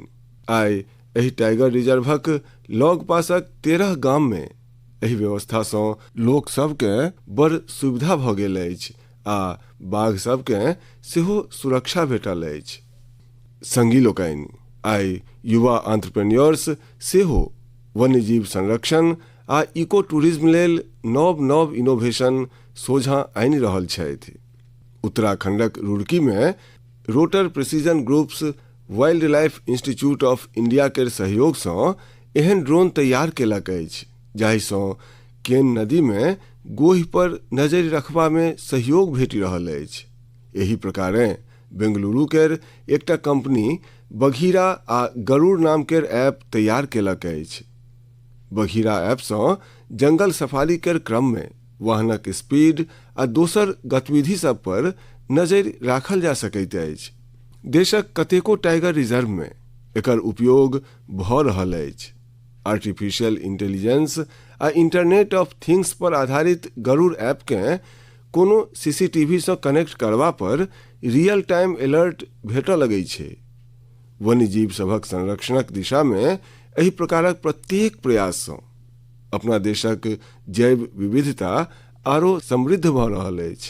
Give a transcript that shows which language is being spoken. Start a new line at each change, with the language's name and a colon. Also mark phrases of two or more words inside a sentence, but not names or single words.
Maithili: आइ एहि
English: tiger reserveक
Maithili: लग पासक 13 गाम में एहि व्यवस्थासँ लोक सबके बड़ सुविधा भऽ गेल अछि आ बाघ सबके सेहो सुरक्षा भेटल अछि। संगी लोकनि, आइ युवा एंटरप्रेन्योर्स सेहो वन्यजीव संरक्षण आ
English: eco tourism
Maithili: लेल नव नव इनोवेशन सोझा आनि रहल छथि। उत्तराखंडक रुड़की में रोटर प्रिसीजन ग्रुप्स वाइल्ड लाइफ इंस्टीट्यूट ऑफ इंडिया के सहयोग से एहन ड्रोन तैयार केलक अछि जाहि सँ केन नदी में गोहि पर नजरि रखबा में सहयोग भेटि रहल अछि। एही प्रकारे बेंगलुरु केर एकटा कंपनी बघीरा आ गरुड़ नाम केर ऐप तैयार केलक अछि। बघीरा ऐप सँ जंगल सफारी केर क्रम में वाहनक स्पीड आ दोसर गतिविधि सब पर नजरि राखल जा सकैत अछि। देशक कतेको
English: tiger reserve
Maithili: में एकर उपयोग भऽ रहल अछि।
English: artificial intelligence
Maithili: आ
English: internet of things
Maithili: पर आधारित गरुड़ ऐप के कोनो सीसीटीवी से कनेक्ट करबा पर
English: real time alert
Maithili: भेटऽ लगै छै। वन्यजीव सभक संरक्षणक दिशा में एही प्रकारक प्रत्येक प्रयास सँ अपना देशक जैव विविधता आरो समृद्ध भऽ रहल अछि।